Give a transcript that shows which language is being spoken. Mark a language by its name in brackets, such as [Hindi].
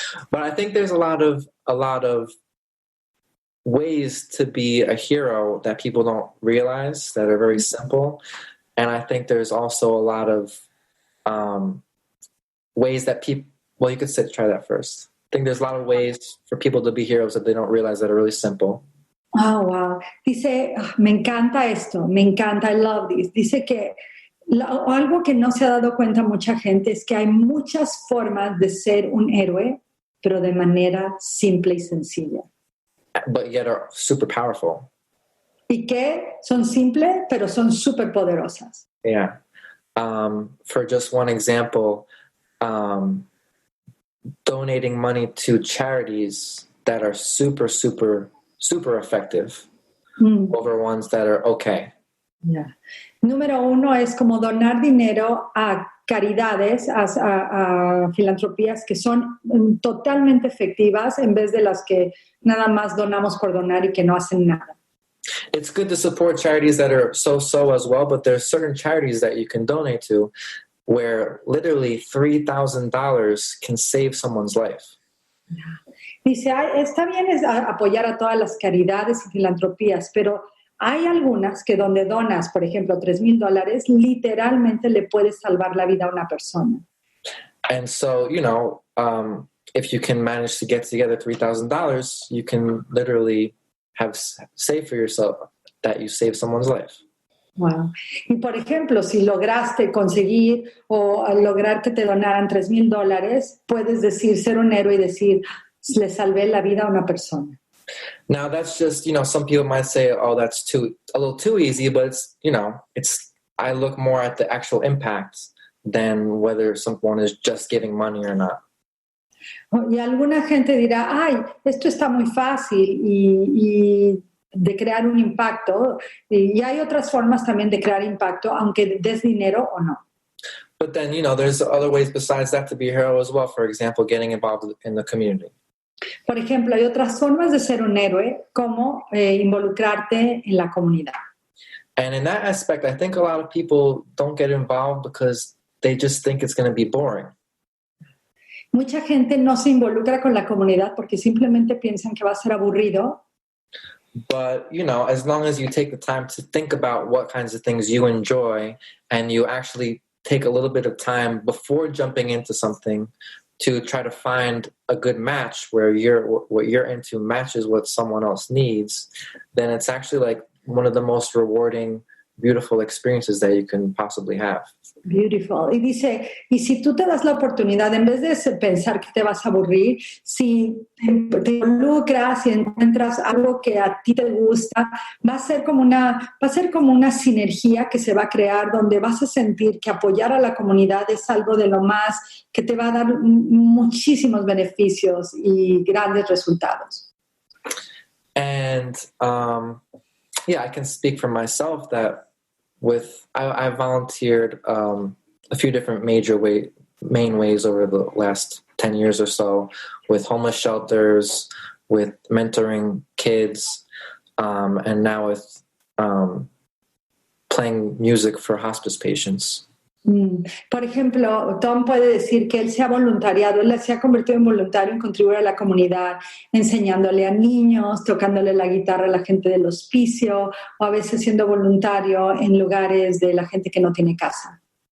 [English] But I think there's a lot of ways to be a hero that people don't realize that are very simple. And I think there's also a lot of ways that people, well, you could try that first. think there's a lot of ways for people to be heroes that they don't realize that are really simple. Oh, wow. [Spanish] Dice, me encanta esto, me encanta, [English] I love this. [Spanish] Dice que algo que no se ha dado cuenta mucha gente es que hay muchas formas de ser un héroe, pero de manera simple y sencilla. [English] But yet are super powerful. [Spanish] Y que son simples, pero son súper poderosas. [English] Yeah. For just one example, donating money to charities that are super, super, super effective over ones that are okay. Yeah. [Spanish] Número uno es como donar dinero a caridades, a filantropías que son totalmente efectivas en vez de las que nada más donamos por donar y que no hacen nada. [English] It's good to support charities that are so-so as well, but there's certain charities that you can donate to where literally $3,000 can save someone's life. [Spanish] Dice, está bien apoyar a todas las caridades y filantropías, pero hay algunas que donde donas, por ejemplo, $3,000, literalmente le puedes salvar la vida a una persona. [English] And so, if you can manage to get together $3,000, you can literally save for yourself that you save someone's life. Wow. [Spanish] Y por ejemplo, si lograste conseguir o lograr que te donaran $3,000, puedes decir, ser un héroe y decir, le salvé la vida a una persona. [English] Now that's just, some people might say, oh, that's a little too easy, but I look more at the actual impact than whether someone is just giving money or not. [Spanish] Y alguna gente dirá, ay, esto está muy fácil y de crear un impacto. Y hay otras formas también de crear impacto, aunque des dinero o no. [English] But then, there's other ways besides that to be a hero as well. For example, getting involved in the community. [Spanish] Por ejemplo, hay otras formas de ser un héroe, como involucrarte en la comunidad. [English] And in that aspect, I think a lot of people don't get involved because they just think it's going to be boring. [Spanish] Mucha gente no se involucra con la comunidad porque simplemente piensan que va a ser aburrido. [English] But, as long as you take the time to think about what kinds of things you enjoy and you actually take a little bit of time before jumping into something to try to find a good match where what you're into matches what someone else needs, then it's actually like one of the most rewarding, beautiful experiences that you can possibly have. Beautiful. [Spanish] Y dice, y si tú te das la oportunidad, en vez de pensar que te vas a aburrir, si te involucras y encuentras algo que a ti te gusta, va a ser como una sinergia que se va a crear donde vas a sentir que apoyar a la comunidad es algo de lo más que te va a dar muchísimos beneficios y grandes resultados. [English] And I can speak for myself that I volunteered a few different main ways over the last 10 years or so, with homeless shelters, with mentoring kids, and now with playing music for hospice patients. [Spanish] Por ejemplo, Tom puede decir que él se ha voluntariado, él se ha convertido en voluntario en contribuir a la comunidad, enseñándole a niños, tocándole la guitarra a la gente del hospicio, o a veces siendo voluntario en lugares de la gente que no tiene casa.